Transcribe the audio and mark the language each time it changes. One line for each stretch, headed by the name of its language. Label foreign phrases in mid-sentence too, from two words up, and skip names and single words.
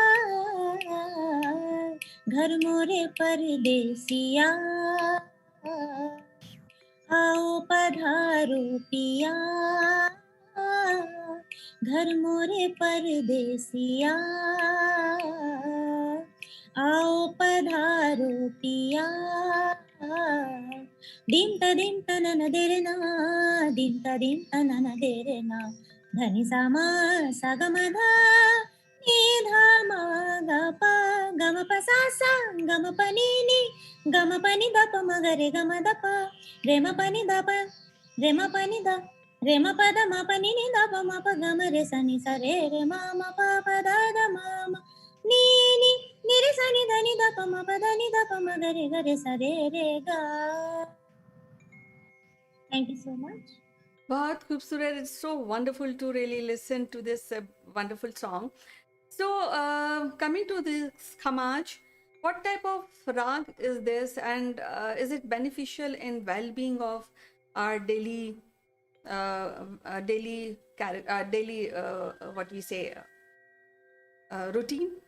Hindi: घर मोरे परदेसिया, आओ पधारो पिया, घर मोरे परदेसिया, आओ पधारो पिया। दिम त नन देरे ना, दिम त नन देरे ना, धनि सा मा सा ग म धा, ni dha ma ga pa ga ma pa sa sa ga ma pa ni ga ma pa ni da pa ma ga re da pa re ma pa ni da pa re ma pa ni da re ma pa da ma pa ni da pa ma pa ga ma re sa re ma pa pa da ma ni ni re sa ni da pa ma pa da pa ma ga re sa re ga.
English: Thank you so much.
Hindi: बहुत ख़ूबसूरत.
English: It's so wonderful to really listen to this wonderful song. So, coming to this Khamaj, what type of rag is this, and is it beneficial in well-being of our daily, what we say, routine?